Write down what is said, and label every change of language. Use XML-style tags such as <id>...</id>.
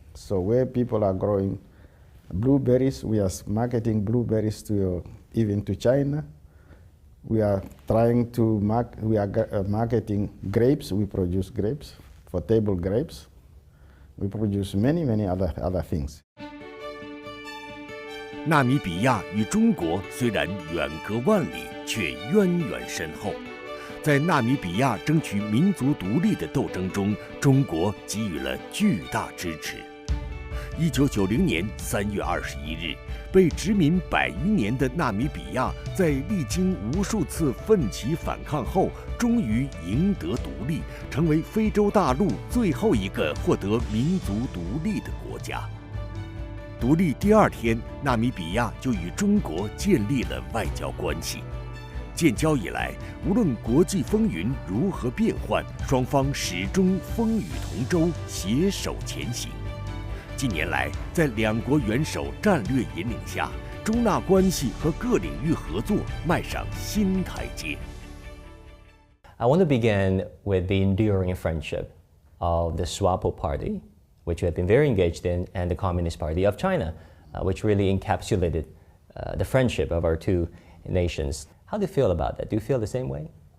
<en>So where people are growing blueberries, we are marketing blueberries even to China. We are trying to marketing grapes. We produce grapes for table grapes. We produce many other things.</en> <zh>纳米比亚与中国虽然远隔万里，却渊源深厚。在纳米比亚争取民族独立的斗争中，中国给予了巨大支持。 1990年3月21日，被殖民100余年的纳米比亚，在历经无数次奋起反抗后，终于赢得独立，成为非洲大陆最后一个获得民族独立的国家。独立第2天，纳米比亚就与中国建立了外交关系。建交以来，无论国际风云如何变幻，双方始终风雨同舟，携手前行。近年来，在两国元首战略引领下，中纳关系和各领域合作迈上新台阶。</zh> <en>I want to begin with the enduring friendship of the SWAPO party, which we have been very engaged in, and the Communist Party of China, which really encapsulated the friendship of our two nations. How do you feel about that? Do you feel the same way?</en>